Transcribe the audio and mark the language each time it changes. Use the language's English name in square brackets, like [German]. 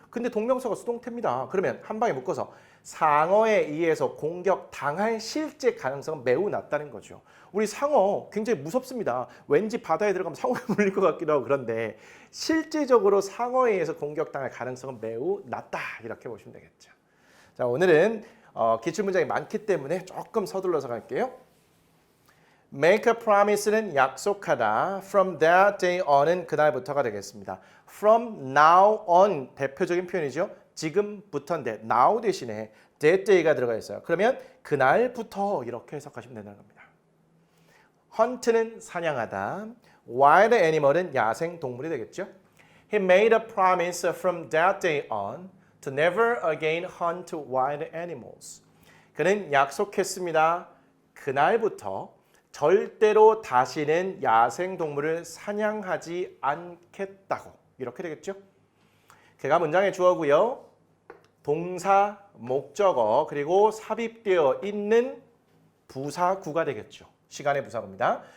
[Korean] 근데 동명사가 수동태입니다. 그러면 한 방에 묶어서 상어에 의해서 공격 당할 실제 가능성은 매우 낮다는 거죠. 우리 상어 굉장히 무섭습니다. 왠지 바다에 들어가면 상어에 물릴 것 같기도 하고 그런데 실제적으로 상어에 의해서 공격당할 가능성은 매우 낮다. 이렇게 보시면 되겠죠. 자, 오늘은 기출문장이 많기 때문에 조금 서둘러서 갈게요. Make a promise는 약속하다. From that day on은 그날부터가 되겠습니다. From now on 대표적인 표현이죠. 지금부터인데 now 대신에 that day가 들어가 있어요. 그러면 그날부터 이렇게 해석하시면 된다는 겁니다. Hunt는 사냥하다. Wild animal은 야생 동물이 되겠죠. [English] He made a promise from that day on to never again hunt wild animals. [Korean] 그는 약속했습니다. 그날부터 절대로 다시는 야생 동물을 사냥하지 않겠다고. 이렇게 되겠죠? 그가 문장의 주어고요. 동사, 목적어, 그리고 삽입되어 있는 부사구가 되겠죠. 시간의 부사구입니다.